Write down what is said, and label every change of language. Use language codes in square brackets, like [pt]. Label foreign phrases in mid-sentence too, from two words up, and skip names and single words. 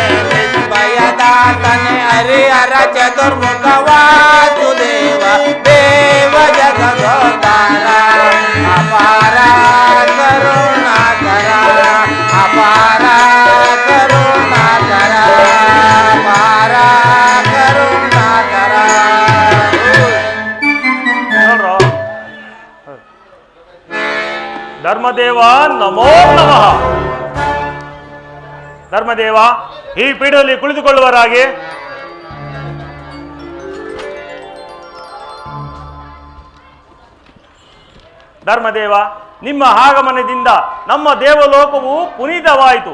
[kn] ನಿಸ್ಮಯದಾತನೆ ಹರಿಹರ ಚತುರ್ಮುಖ ವಾಸುದೇವ ದೇವ ಜಗದೋದ್ಧಾರ ಅಪಾರ ಕರುಣಾಕರ ಅಪಾರ ಕರುಣಾಕರ ಅಪಾರ ಕರುಣಾಕರ ನೋಡ್ರೋ ಧರ್ಮದೇವ [sa] ನಮೋ ನಮಃ. [kn] ಧರ್ಮದೇವ ಈ ಪೀಠದಲ್ಲಿ ಕುಳಿತುಕೊಳ್ಳುವರಾಗಿ. ಧರ್ಮದೇವ ನಿಮ್ಮ ಆಗಮನದಿಂದ ನಮ್ಮ ದೇವಲೋಕವು ಪುನೀತವಾಯಿತು.